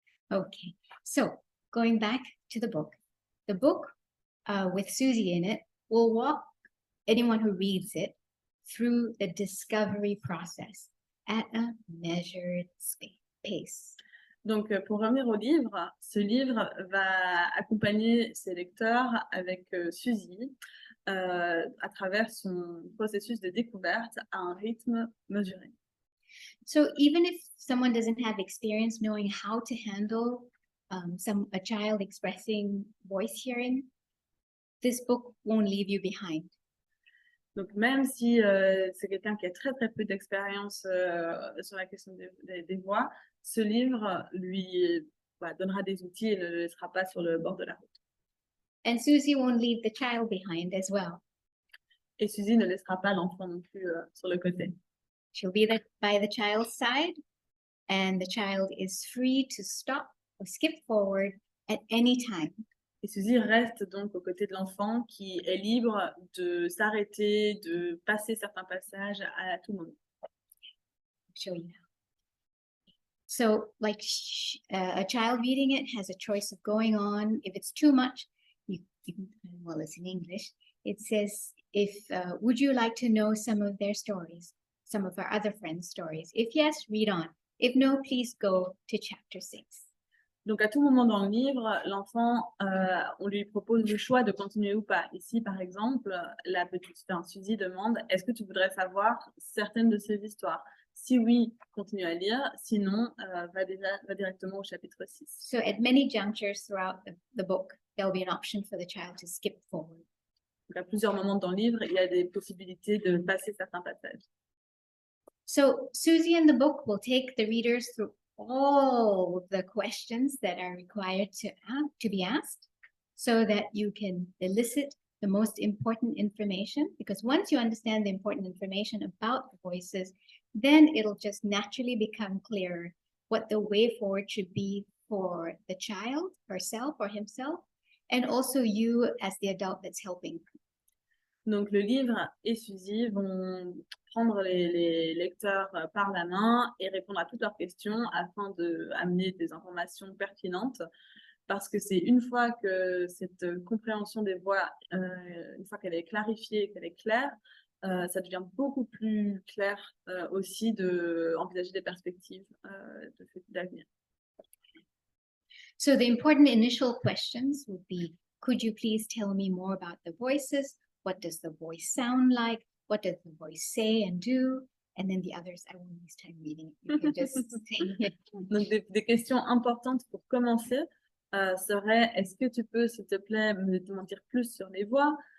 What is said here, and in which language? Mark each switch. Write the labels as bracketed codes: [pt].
[en] Okay, so going back to the book with Susie in it will walk anyone who reads it through the discovery process at a measured pace. [fr] Donc, pour revenir au livre, ce livre va accompagner ses lecteurs avec Suzy à travers son processus de découverte à un rythme mesuré. [en] So even if someone doesn't have experience knowing how to handle a child expressing voice hearing, this book won't leave you behind. [fr] Donc, même si c'est quelqu'un qui a très très peu d'expérience sur la question des voix, ce livre lui donnera des outils et ne le laissera pas sur le bord de la route. [en] And Susie won't leave the child behind as well. [fr] Et Suzy ne laissera pas l'enfant non plus sur le côté. [en] She'll be there by the child's side, and the child is free to stop or skip forward at any time. [fr] Et Suzy reste donc aux côtés de l'enfant qui est libre de s'arrêter, de passer certains passages à tout moment. [en] I'll show you now. So like a child reading it has a choice of going on. If it's too much, you can, well, it's in English. It says, would you like to know some of their stories, some of our other friends' stories? If yes, read on. If no, please go to chapter 6. [fr] Donc, à tout moment dans le livre, l'enfant, on lui propose le choix de continuer ou pas. Ici, par exemple, la petite Suzy demande « Est-ce que tu voudrais savoir certaines de ces histoires ?» Si oui, continue à lire. Sinon, va directement au chapitre 6. [en] So at many junctures throughout the book, there'll be an option for the child to skip forward. [fr] Donc, à plusieurs moments dans le livre, il y a des possibilités de passer certains passages. [en] So Susie in the book will take the readers through all the questions that are required to be asked so that you can elicit the most important information, because once you understand the important information about the voices, then it'll just naturally become clearer what the way forward should be for the child, herself or himself, and also you as the adult that's helping. [fr] Donc, le livre et Suzy vont prendre les lecteurs par la main et répondre à toutes leurs questions afin d'amener des informations pertinentes. Parce que c'est une fois que cette compréhension des voix, une fois qu'elle est clarifiée, qu'elle est claire, ça devient beaucoup plus clair aussi d'envisager des perspectives d'avenir. [en] So the important initial questions would be, could you please tell me more about the voices? What does the voice sound like? What does the voice say and do? And then the others, I won't waste time reading it. You can just say it. [fr] Donc, des questions importantes pour commencer seraient, est-ce que tu peux, s'il te plaît, m'en dire plus sur les voix?